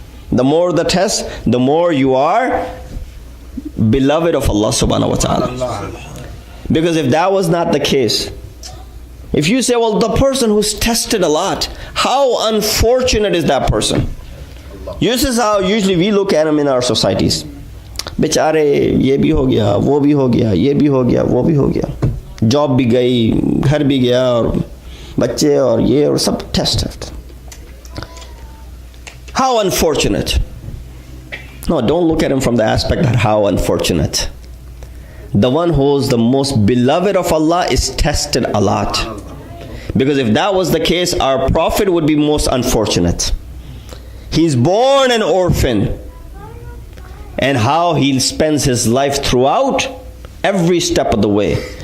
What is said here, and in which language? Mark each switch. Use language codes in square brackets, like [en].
[en] The more the test, the more you are beloved of Allah subhanahu wa ta'ala. Because if that was not the case, if you say, well, the person who's tested a lot, how unfortunate is that person? This is how usually we look at them in our societies. [hi] बेचारे ये भी हो गया, वो भी हो गया, ये भी हो गया, वो भी हो गया. जॉब भी गई, घर भी गया, और बच्चे और ये और सब test. [en] How unfortunate. No, don't look at him from the aspect that how unfortunate. The one who is the most beloved of Allah is tested a lot. Because if that was the case, our Prophet would be most unfortunate. He's born an orphan. And how he spends his life throughout every step of the way.